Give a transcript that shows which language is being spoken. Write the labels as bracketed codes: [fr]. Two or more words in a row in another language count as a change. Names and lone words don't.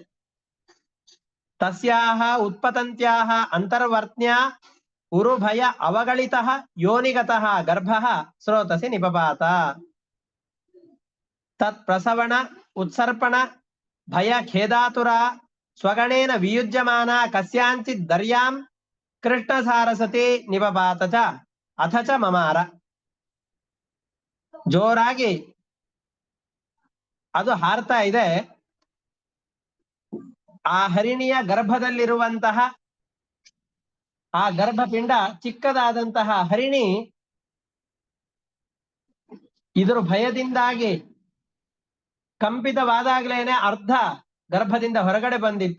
[sa] ತಸ್ಯಾಹ ಉತ್ಪತಂತ್ಯಾಹ ಅಂತರ್ವರ್ತ್ನ್ಯ ಉರುಭಯ ಅವಗಳಿತಃ ಯೋನಿಗತಃ ಗರ್ಭಃ ಸ್ರೋತಸಿ ನಿಪಪಾತ. ತತ್ ಪ್ರಸವಣ ಉತ್ಸರ್ಪಣ ಭಯ ಖೇದಾತುರ ಸ್ವಗಣೇನ ವಿಯುಜ್ಯಮಾನ ಕಸ್ಯಾಂಚಿತ್ ದರ್ಯಾಂ ಕೃಷ್ಣ ಸಾರಸತಿ ನಿಪಪಾತ ಚ ಅಥ ಚ ಮಮಾರ. [kn] ಜೋರಾಗಿ ಅದು ಹಾರ್ತಾ ಇದೆ. ಆ ಹರಿಣಿಯ ಗರ್ಭದಲ್ಲಿರುವಂತಹ ಆ ಗರ್ಭಪಿಂಡ ಚಿಕ್ಕದಾದಂತಹ ಹರಿಣಿ ಇದರ ಭಯದಿಂದಾಗಿ ಕಂಪಿತವಾದಾಗ್ಲೇನೆ ಅರ್ಧ ಗರ್ಭದಿಂದ ಹೊರಗಡೆ ಬಂದಿತ್ತು.